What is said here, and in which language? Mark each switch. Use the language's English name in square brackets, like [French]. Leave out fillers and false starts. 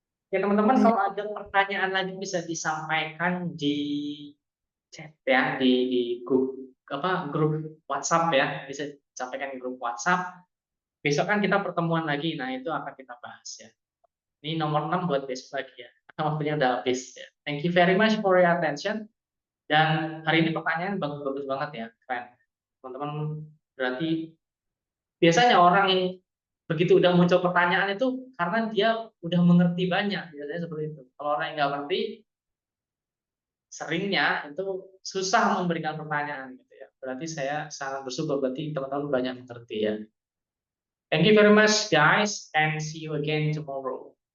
[Indonesian] Ya teman-teman, kalau ada pertanyaan lagi bisa disampaikan di chat ya, di grup WhatsApp ya, bisa disampaikan di grup WhatsApp. Besok kan kita pertemuan lagi, nah itu akan kita bahas ya. Ini nomor 6 buat besok lagi ya. Waktunya udah habis ya. [English] Thank you very much for your attention. [Indonesian] Dan hari ini pertanyaan bagus-bagus banget ya, keren. Teman-teman berarti biasanya orang yang begitu udah muncul pertanyaan itu karena dia udah mengerti banyak, biasanya seperti itu. Kalau orang yang nggak ngerti, seringnya itu susah memberikan pertanyaan gitu ya. Berarti saya sangat bersyukur berarti teman-teman banyak mengerti ya. [English] Thank you very much guys and see you again tomorrow.